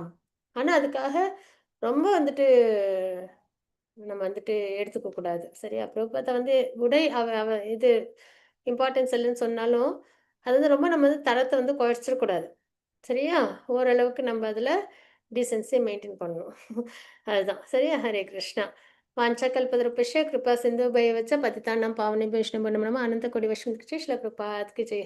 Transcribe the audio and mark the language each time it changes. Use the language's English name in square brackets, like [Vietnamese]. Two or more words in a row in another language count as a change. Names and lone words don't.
[Tamil] ஆனா, அதுக்காக ரொம்ப வந்துட்டு நம்ம வந்துட்டு எடுத்துக்க கூடாது. சரியா? பிரபுபாதா வந்து உடை அவ அவ இது இம்பார்ட்டன்ஸ் இல்லன்னு சொன்னாலும், அது வந்து ரொம்ப நம்ம வந்து தரத்த வந்து குறைச்சிடக்கூடாது. சரியா? ஓரளவுக்கு நம்ம அதில [English] decency maintain [Tamil] பண்ணணும். அதுதான். சரியா? ஹரே கிருஷ்ணா. [Sanskrit] वाञ्छाकल्पतरुभ्यश्च कृपा सिन्धुभ्येव च पतितानां पावनेभ्यो वैष्णवेभ्यो नमो नमः। अनन्तकोटिवैष्णव श्रील प्रभुपाद [Hindi] की जय।